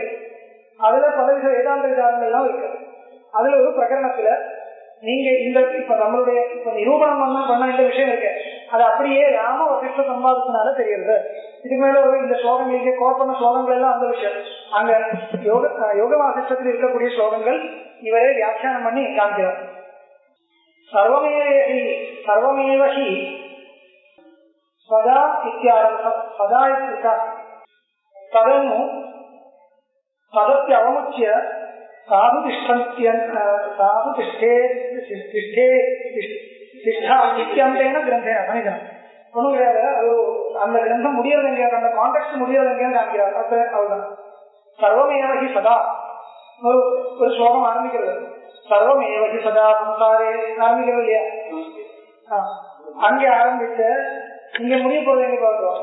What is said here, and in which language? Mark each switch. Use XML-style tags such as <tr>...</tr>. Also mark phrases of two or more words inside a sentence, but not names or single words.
<ta>அதுல பலவித வேதாந்த விசாரங்கள் எல்லாம் இருக்கு. அதுல ஒரு பிரகரணத்துல நீங்க இந்த இப்ப நம்மளுடைய இப்ப நிரூபணம் பண்ண இந்த விஷயம் இருக்கு, அது அப்படியே ராம வசிஷ்ட சம்பாதத்தினால தெரியுது. இதுக்கு மேல ஒரு இந்த ஸ்லோகங்களுக்கு கோர் பண்ண ஸ்லோகங்கள் எல்லாம் அந்த விஷயம். அங்க யோக வாசிஷ்டத்தில் இருக்கக்கூடிய ஸ்லோகங்கள் இவரே வியாக்கியானம் பண்ணி காண்கிறார்.</ta> <sa>सर्वमेव हि सदा इत्यारम्भ सदा इत्यर्थ तदनु तदप्यवमुच्य साधु तिष्ठा इत्यन्तेन ग्रन्थेन समीचीनम्</sa> <ta>ஒன்றும் கிடையாது. அது அந்த கிரந்தம் முடியறது எங்கேயா, அந்த கான்டெக்ட் முடியறது எங்கேயான்னு காமிக்கிறார். அவ்வளவுதான்.</ta> <sa>सर्वमेवहि सदा</sa> <ta>ஒரு ஸ்லோகம் ஆரம்பிக்கிறது.</ta> <sa>सर्वमेवहि सदा संसारे</sa> <ta>ஆரம்பிக்கிறது இல்லையா? அங்கே ஆரம்பிச்ச இங்க முடிய போறது எங்க பார்க்கிறோம்.</ta>